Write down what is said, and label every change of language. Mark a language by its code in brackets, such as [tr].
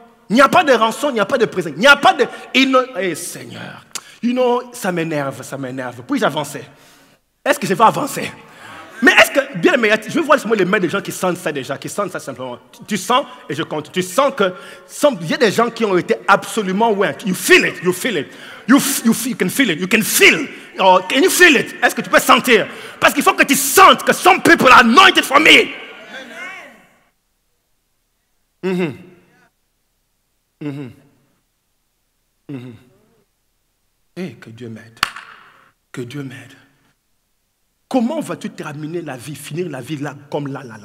[fr] Il n'y a pas de rançon, il n'y a pas de présent. Il n'y a pas de... Eh Seigneur, ça m'énerve. Puis-je avancer? Est-ce que je vais avancer? Mais est-ce que, bien aimé, je veux voir les mains des gens qui sentent ça déjà, qui sentent ça simplement. Tu sens, et je compte, tu sens que, il y a des gens qui ont été absolument, ouais, [en] you feel it. You can feel it, you can feel. Oh, can you feel it? [fr] Est-ce que tu peux sentir? Parce qu'il faut que tu sentes que [en] some people are anointed for me. [fr] Eh, que Dieu m'aide. Que Dieu m'aide. Comment vas-tu terminer la vie, finir la vie là, comme là.